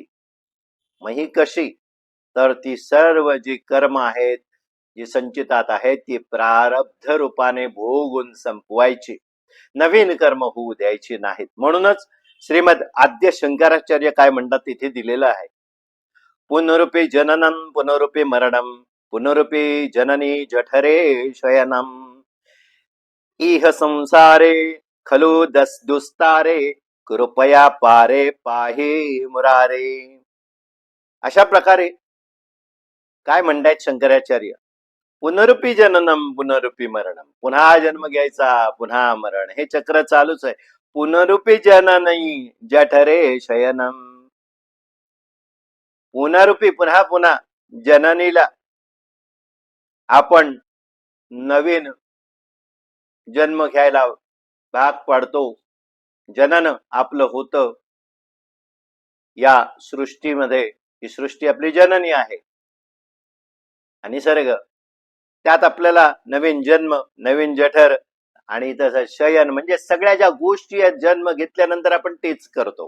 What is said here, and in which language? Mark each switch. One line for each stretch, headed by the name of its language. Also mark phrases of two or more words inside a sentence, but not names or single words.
Marathi: मग ही कशी? तर ती सर्व जी कर्म आहेत, जी संचितात आहेत, ती प्रारब्ध रूपाने भोगून संपवायची, नवीन कर्म होऊ द्यायची नाहीत. म्हणूनच श्रीमद आद्य शंकराचार्य काय म्हणतात तिथे दिलेलं आहे,
Sanskrit: पुनरुपी जननम पुनरुपी मरणम पुनरुपी जननी जठरे शयनम इह संसारे खलु दुस्तारे कृपया पारे पाहे मुरारे.
Marathi: अशा प्रकारे काय म्हणतायत शंकराचार्य,
Sanskrit: पुनरुपी जननम पुनरुपी मरणम,
Marathi: पुन्हा जन्म घ्यायचा पुन्हा मरण, हे चक्र चालूच आहे.
Sanskrit: पुनरुपी जननी जठरे शयनम,
Marathi: पुनरुपी पुन्हा पुन्हा जननीला आपण नवीन जन्म घ्यायला भाग पाडतो. जनन आपलं होतं या सृष्टीमध्ये. ही सृष्टी आपली जननी आहे आणि निसर्ग, त्यात आपल्याला नवीन जन्म, नवीन जठर आणि तसं शयन, म्हणजे सगळ्या ज्या गोष्टी आहेत जन्म घेतल्यानंतर आपण तेच करतो.